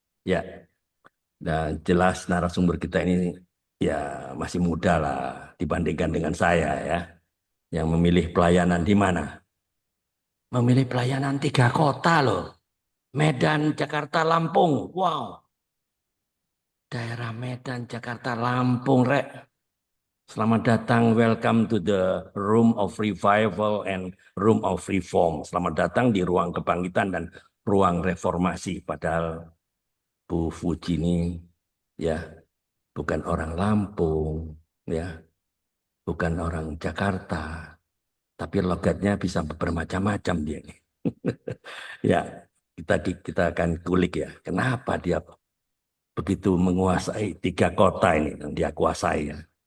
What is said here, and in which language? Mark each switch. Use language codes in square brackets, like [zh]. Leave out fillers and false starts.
[id] Ya, dan jelas narasumber kita ini ya masih muda lah dibandingkan dengan saya ya. Yang memilih pelayanan di mana? Memilih pelayanan tiga kota loh. Medan, Jakarta, Lampung. Wow, daerah Medan, Jakarta, Lampung, Rek. Selamat datang, [en] welcome to the Room of Revival and Room of Reform. [id] Selamat datang di ruang kebangkitan dan ruang reformasi. Padahal Bu Fuji ini ya bukan orang Lampung, ya bukan orang Jakarta, tapi logatnya bisa bermacam-macam dia ini. Ya, kita akan kulik ya, kenapa dia begitu menguasai tiga kota ini yang dia kuasai ya.